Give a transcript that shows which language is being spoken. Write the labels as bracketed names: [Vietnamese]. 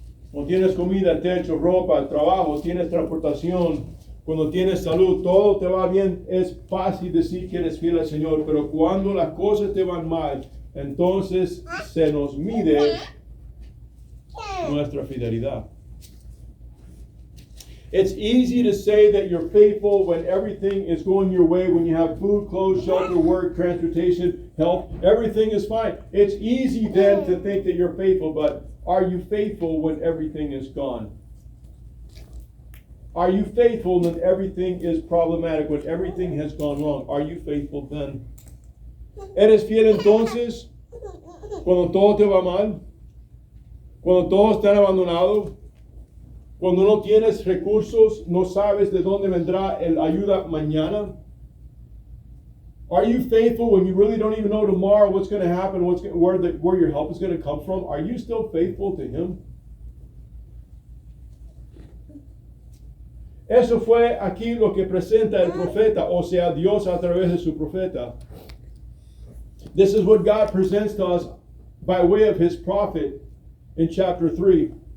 [Spanish] Cuando tienes comida, techo, ropa, trabajo, tienes transportación, cuando tienes salud, todo te va bien. Es fácil decir que eres fiel al Señor, pero cuando las cosas te van mal, entonces se nos mide nuestra fidelidad. [English] It's easy to say that you're faithful when everything is going your way, when you have food, clothes, shelter, work, transportation, health, everything is fine. It's easy then to think that you're faithful, but are you faithful when everything is gone? Are you faithful when everything is problematic, when everything has gone wrong? Are you faithful then? [Spanish] ¿Eres fiel entonces cuando todo te va mal? Cuando todos están abandonados? Cuando no tienes recursos, no sabes de dónde vendrá la ayuda mañana? [English] Are you faithful when you really don't even know tomorrow what's going to happen, where your help is going to come from? Are you still faithful to Him? [Spanish] Eso fue aquí lo que presenta el profeta, o sea, Dios a través de su profeta. [English] This is what God presents to us by way of His prophet in chapter 3.